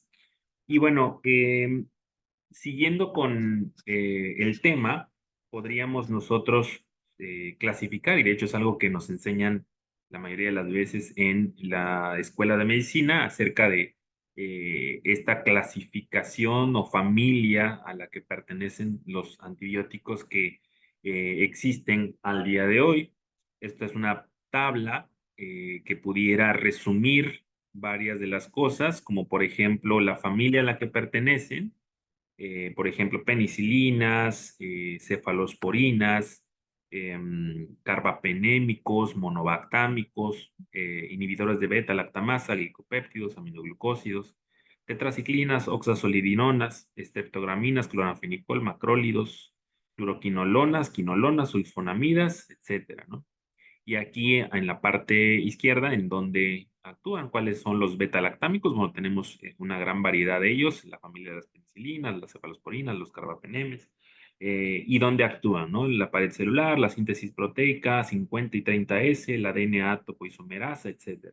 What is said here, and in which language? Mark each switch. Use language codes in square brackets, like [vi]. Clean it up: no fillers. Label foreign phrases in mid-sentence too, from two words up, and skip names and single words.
[es] Y bueno, siguiendo con el tema, podríamos nosotros clasificar, y de hecho es algo que nos enseñan la mayoría de las veces en la escuela de medicina acerca de esta clasificación o familia a la que pertenecen los antibióticos que existen al día de hoy. Esta es una tabla que pudiera resumir varias de las cosas, como por ejemplo la familia a la que pertenecen, por ejemplo, penicilinas, cefalosporinas, carbapenémicos, monobactámicos, inhibidores de beta-lactamasa, glicopéptidos, aminoglucósidos, tetraciclinas, oxazolidinonas, estreptograminas, cloranfenicol, macrólidos, fluoroquinolonas, quinolonas, sulfonamidas, etcétera, ¿no? Y aquí en la parte izquierda, en donde actúan, cuáles son los beta-lactámicos. Bueno, tenemos una gran variedad de ellos, la familia de las penicilinas, las cefalosporinas, los carbapenemes, y dónde actúan, ¿no? La pared celular, la síntesis proteica, 50 y 30S, la DNA topoisomerasa, etcétera.